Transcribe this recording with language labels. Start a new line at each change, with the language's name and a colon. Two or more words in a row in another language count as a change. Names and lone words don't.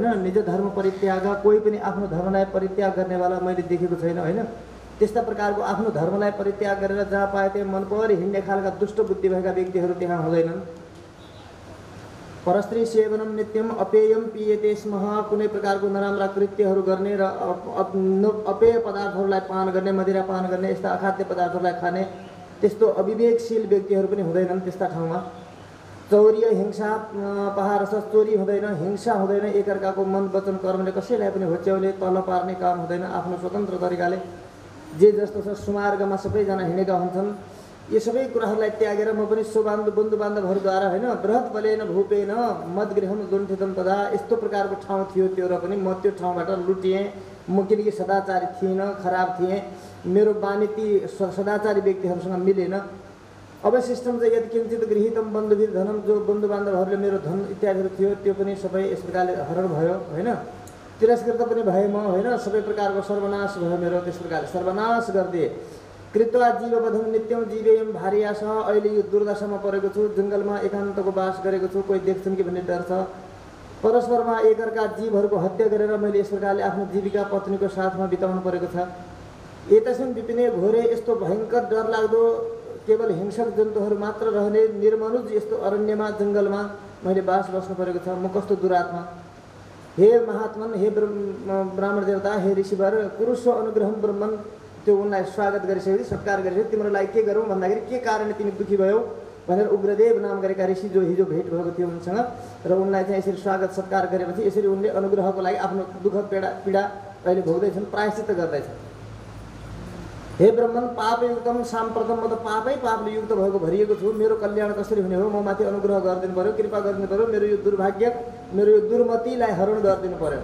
Nepali: निज धर्म परित्याग, कोही पनि आफ्नो धर्मलाई परित्याग गर्नेवाला मैले देखेको छैन हैन। त्यस्ता प्रकारको आफ्नो धर्मलाई परित्याग गरेर जहाँ पाए त्यहाँ मन परी हिँड्ने खालका दुष्ट बुद्धि भएका व्यक्तिहरू त्यहाँ हुँदैनन्।
Sanskrit: परस्त्री सेवनम नित्यम अपेयम पियते स्मः,
Nepali: कुनै प्रकारको नराम्रा कृत्यहरू गर्ने र अपेय पदार्थहरूलाई पान गर्ने, मदिरा पान गर्ने, यस्ता अखाद्य पदार्थहरूलाई खाने त्यस्तो अविवेकशील व्यक्तिहरू पनि हुँदैनन् त्यस्ता ठाउँमा।
Sanskrit: चौर्य हिंसा पहारस,
Nepali: चोरी हुँदैन, हिंसा हुँदैन, एकअर्काको मन वचन कर्मले कसैलाई पनि होच्याउले तल पार्ने काम हुँदैन, आफ्नो स्वतन्त्र तरिकाले जे जस्तो छ सुमार्गमा सबैजना हिँडेका हुन्छन्। यो सबै कुराहरूलाई त्यागेर म पनि बन्धु बान्धवहरूद्वारा हैन
Sanskrit: बृहत् बलेन भूपेन मदगृहम लुण्ठितम तदा,
Nepali: यस्तो प्रकारको ठाउँ थियो त्यो र पनि म त्यो ठाउँबाट लुटिएँ। म किनकि सदाचारी थिइनँ, खराब थिएँ, मेरो बानी ती सदाचारी व्यक्तिहरूसँग मिलेन।
Sanskrit: अवशिष्टम चाहिँ यदि किञ्चित गृहीतम बन्धुवीर धनम,
Nepali: जो बन्धु बान्धवहरूले मेरो धन इत्यादिहरू थियो त्यो पनि सबै यस प्रकारले हरण भयो हैन। तिरस्कृत पनि भए म हैन, सबै प्रकारको सर्वनाश भयो मेरो, त्यस प्रकारले सर्वनाश गरिदिए।
Sanskrit: कृत्वा जीववधम नित्यम जीवेयम भार्यास,
Nepali: अहिले यो दुर्दशामा परेको छु, जङ्गलमा एकान्तको वास गरेको छु, कोही देख्छन् कि भन्ने डर छ। परस्परमा एकअर्का जीवहरूको हत्या गरेर मैले यस प्रकारले आफ्नो जीविका पत्नीको साथमा बिताउनु परेको छ।
Sanskrit: एतस्मिन् विपिने घोरे,
Nepali: यस्तो भयङ्कर डरलाग्दो केवल हिंसक जन्तुहरू मात्र रहने निर्मनुज यस्तो अरण्यमा जङ्गलमा मैले बास बस्नु परेको छ। म कस्तो दुरात्मा। हे महात्मन, हे ब्राह्मण देवता, हे ऋषिवर,
Sanskrit: कुरुस्व अनुग्रहम ब्रह्मन,
Nepali: त्यो उनलाई स्वागत गरिसकेपछि सत्कार गरिसकेपछि तिम्रो लागि के गरौँ भन्दाखेरि के कारणले तिमी दुखी भयौ भनेर उग्रदेव नाम गरेका ऋषि जो हिजो भेट भएको थियो उनसँग र उनलाई चाहिँ यसरी स्वागत सत्कार गरेपछि यसरी उनले अनुग्रहको लागि आफ्नो दुःख पीडा अहिले भोग्दैछन्, प्रायश्चित्त गर्दैछन्।
Sanskrit: हे ब्रह्मन, पापयुक्तम साम्प्रतम,
Nepali: म त पापले युक्त भएको भरिएको छु, मेरो कल्याण कसरी हुने हो, म माथि अनुग्रह गरिदिनु पर्यो, कृपा गरिदिनु पर्यो, मेरो यो दुर्भाग्य, मेरो यो दुर्मतिलाई हरण गरिदिनु पर्यो।